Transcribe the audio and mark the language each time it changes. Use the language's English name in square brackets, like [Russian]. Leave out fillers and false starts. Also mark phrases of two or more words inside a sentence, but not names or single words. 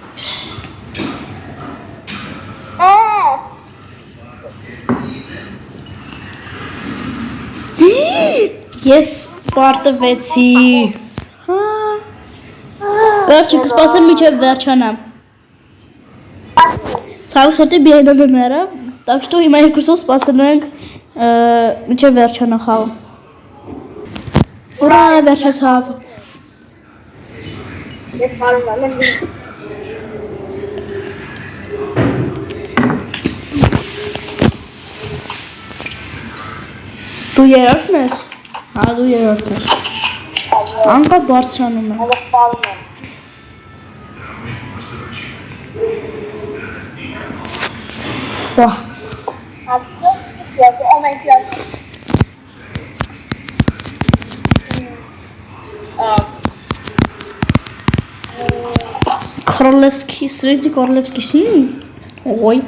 [Armenian] Ես պարտվեցի։ Կարճ կսպասեմ մինչև վերջանամ։ Ցավոք սրտի բիայնը մեռավ, [Russian] так что [Armenian] հիմա երկուսով սպասելու ենք մինչև վերջանա խաղը։ Ուրա, վերջացավ։ Ես բարում եմ։ Դու երրորդն ես։ Հա, դու երրորդն ես։ Անկապ բարձրանում եմ։ Բարում եմ։ [English] Wow. [Russian] Королевский, среди королевских семей. Ой.